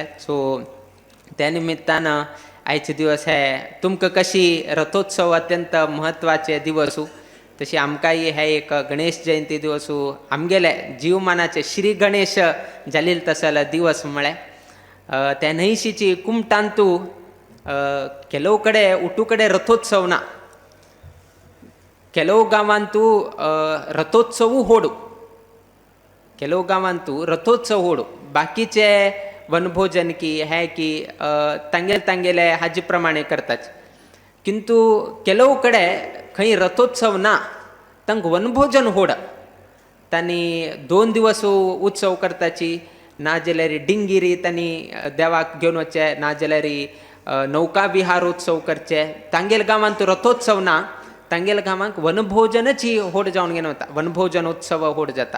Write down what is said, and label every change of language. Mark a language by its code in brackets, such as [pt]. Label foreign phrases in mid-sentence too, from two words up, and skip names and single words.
[kok] सो त्या निमित्तान आयचे दिवस हे तुमकां कशी रथोत्सव अत्यंत म्हत्वाचे दिवसू तशी आमकांय हे एक गणेश जयंती दिवसू आमगेले जीवमानाचे श्री गणेश जालील तसल दिवस म्हळ्यार त्या न्हयशीची कुमटांतू [kn] ಕೆಲವು ಕಡೆ ಉಟ್ಟು ಕಡೆ ರಥೋತ್ಸವನ, [kok] ಕೆಲವು गावांतू रथोत्सव होडू, ಕೆಲವು गावांतू रथोत्सव होडू, बाकीचे वनभोजन की है की तांगेले हाजी प्रमाणे करतात. किंतु [kn] ಕೆಲವು ಕಡೆ [kok] खंय रथोत्सव ना तंग वनभोजन होड, तांणी 2 दिवस उत्सव करताची, ना जाल्यार डिंगिरी तांणी देवाक घेवन वचे, ना जाल्यार नौका विहारोत्सव करचे. तांगेल गांवांत रथोत्सव ना, तांगेल गांवांक वनभोजनाची होड जावन घेवन वता, वनभोजनोत्सव होड जाता.